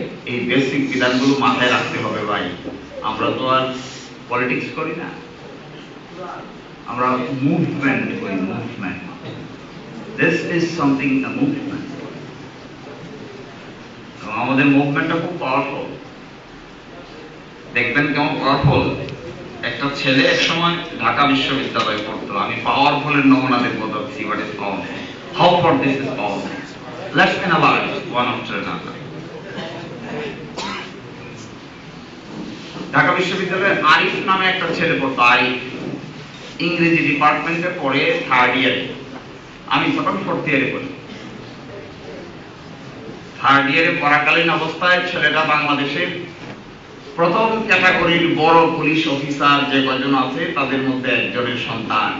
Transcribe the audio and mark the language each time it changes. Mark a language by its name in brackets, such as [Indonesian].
[Bangla] এই বেসিক বিধানগুলো মাথায় রাখতে হবে ভাই। আমরা তো আর পলিটিক্স করি না, আমরা মুভমেন্ট করি। [English] Movement, this is something, a movement. [Bangla] আমাদের মুভমেন্টটা খুব পাওয়ারফুল। দেখবেন কেমন পাওয়ারফুল। একটা ছেলে এক সময় ঢাকা বিশ্ববিদ্যালয়ে পড়তো। আমি পাওয়ারফুলের নমুনা দেখবো, [English] see what is powerful, how far this is powerful. Let's analyze one after another. [Bangla] Dhaka বিশ্ববিদ্যালয়ে আরিফ নামে একটা ছেলে পড়তো। আরিফ ইংরেজি ডিপার্টমেন্টে পড়ে 3rd ইয়ারে, আমি তখন 4th ইয়ারে পড়ি। থার্ড ইয়ারে পড়াকালীন অবস্থায় ছেলেটা বাংলাদেশের প্রথম ক্যাটাগরির বড় পুলিশ অফিসার যে কয়জন আছে তাদের মধ্যে একজনের সন্তান।